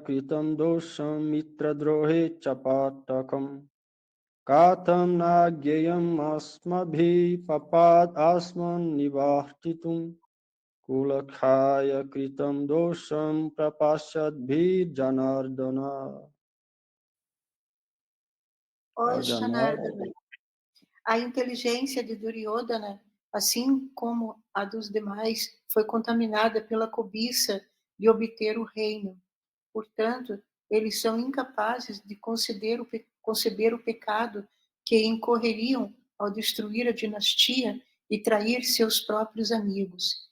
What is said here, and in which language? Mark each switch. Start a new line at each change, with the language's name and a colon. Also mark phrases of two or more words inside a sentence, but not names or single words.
Sanskrit: kritam dosham mitradrohe chapatakam katham nagyayam asmabhi papad asman nivartitum kulakhaya kritam dosham prapasyadbhi janardana.
Portuguese: Ó Janardana, a inteligência de Duryodhana, assim como a dos demais, foi contaminada pela cobiça de obter o reino. Portanto, eles são incapazes de conceber o pecado que incorreriam ao destruir a dinastia e trair seus próprios amigos.